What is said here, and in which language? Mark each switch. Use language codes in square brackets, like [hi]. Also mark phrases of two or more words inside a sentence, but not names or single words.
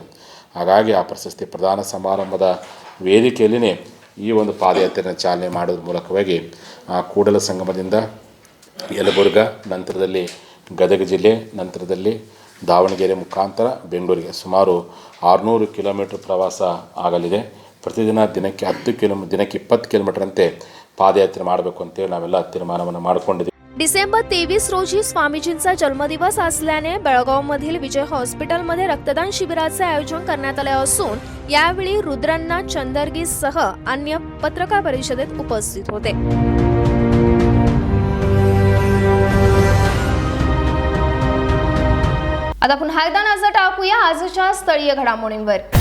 [kn] ಹಾಗಾಗಿ ಆ ಪ್ರಶಸ್ತಿ ಪ್ರದಾನ ಸಮಾರಂಭದ ವೇದಿಕೆಯಲ್ಲಿಯೇ ಈ ಒಂದು ಪಾದಯಾತ್ರೆಯನ್ನು ಚಾಲನೆ ಮಾಡೋದ್ರ ಮೂಲಕವಾಗಿ ಕೂಡಲ ಸಂಗಮದಿಂದ ಯಲಬುರ್ಗಾ, ನಂತರದಲ್ಲಿ ಗದಗ ಜಿಲ್ಲೆ, ನಂತರದಲ್ಲಿ ದಾವಣಗೆರೆ ಮುಖಾಂತರ ಬೆಂಗಳೂರಿಗೆ ಸುಮಾರು 600 ಕಿಲೋಮೀಟರ್ ಪ್ರವಾಸ ಆಗಲಿದೆ. ಪ್ರತಿದಿನ ದಿನಕ್ಕೆ 20 ಕಿಲೋಮೀಟರ್ ಅಂತೆ पादयात्रे ಮಾಡಬೇಕು ಅಂತೇಳಿ ನಾವೆಲ್ಲ ತೀರ್ಮಾನವನ್ನು ಮಾಡಿಕೊಂಡಿದ್ದೀವಿ. [mr] डिसेंबर 23 रोजी स्वामीजींचा जन्मदिवस असल्याने बेळगावमधील विजय हॉस्पिटलमध्ये रक्तदान शिबिराचे आयोजन करण्यात आले असून यावेळी रुद्रण्णा चंदरगीसह अन्य पत्रकार परिषदेत उपस्थित होते. आता पुन्हा एकदा नजर टाकूया आजच्या स्थळीय घडामोडींवर.